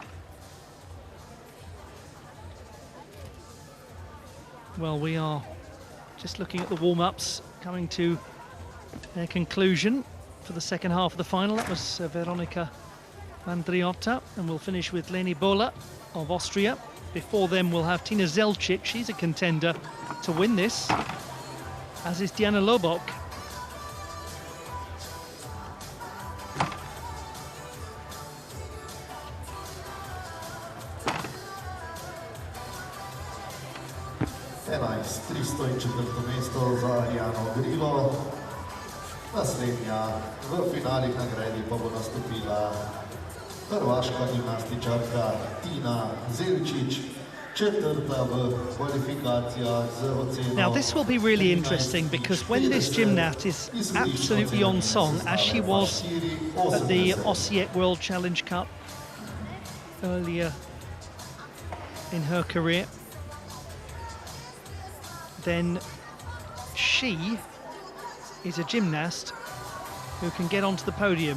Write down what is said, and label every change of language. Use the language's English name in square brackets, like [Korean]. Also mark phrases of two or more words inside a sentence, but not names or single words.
[English] Well, we are just looking at the warm-ups, coming to their conclusion for the second half of the final. That was Veronika Mandriota, and we'll finish with Leni Bola of Austria. Before them we'll have Tina Zelčić. She's a contender to win this, as is Diana Lobok. [Slovenian] mesto za Ariano Grillo. Naslednja v finalih nagradi pa bo nastopila hrvaška gimnastičarka Tina Zelčić, četvrta v kvalifikacijah z oceno. [English] Now this will be really interesting, because when this gymnast is absolutely on song, as she was at the Osijek World Challenge Cup earlier in her career, then she is a gymnast who can get onto the podium.